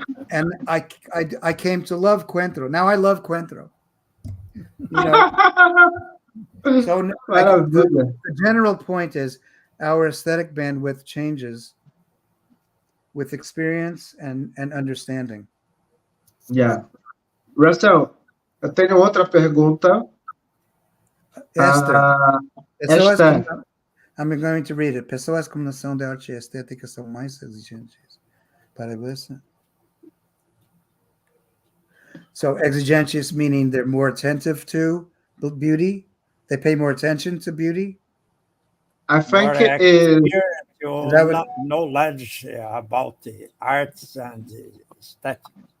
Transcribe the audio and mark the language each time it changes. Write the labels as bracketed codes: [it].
[en] And I came to love coentro. Now I love coentro. You know, so the general point is our aesthetic bandwidth changes with experience and understanding. Yeah. [pt] Russell, eu tenho outra pergunta. [en] Esther. I'm going to read it. [pt] Pessoas com noção de arte e estética são mais exigentes para você. [en] So exigentes meaning they're more attentive to beauty. They pay more attention to beauty. I think it is. Knowledge about the arts and the aesthetics.